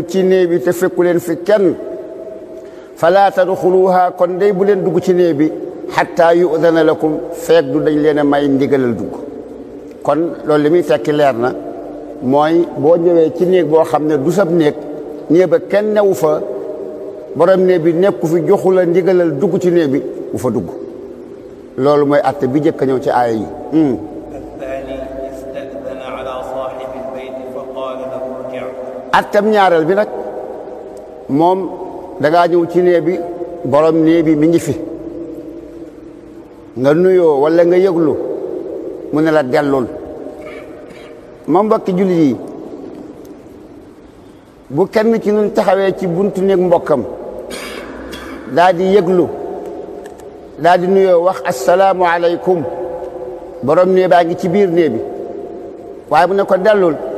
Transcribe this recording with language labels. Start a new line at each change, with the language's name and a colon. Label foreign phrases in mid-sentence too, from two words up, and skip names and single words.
Wolof: ci néeg bi te fekku leen fi kenn
Arabic: فلا تدخلوها
Wolof: kon day bu leen dugg ci néeg bi
Arabic: حتى يؤذن لكم
Wolof: feek du dañ leen a may ndigalal dugg kon loolu li muy tekki leer na mooy boo ñëwee ci néeg boo xam ne du sab néeg ba kenn newu fa borom néeg bi nekku fi joxu la ndigalal dugg ci néeg bi bu fa dugg loolu mooy atte bi jëkk a ñëw ci aaya yi
Arabic: الثاني استأذن على صاحب البيت فقال له ارجع
Wolof: attam ñaareel bi nag moom dangaa ñëw ci néeg bi borom néeg bi mi ngi fi nga nuyoo wala nga yëglu mu ne la dellul ma mbokki jullit yi bu kenn ci ñun taxawee ci buntu néeg mbokkam daa di yëglu daa di nuyoo wax
Arabic: السلام عليكم
Wolof: borom néeg baa ngi ci biir néeg bi waaye mu ne ko dellul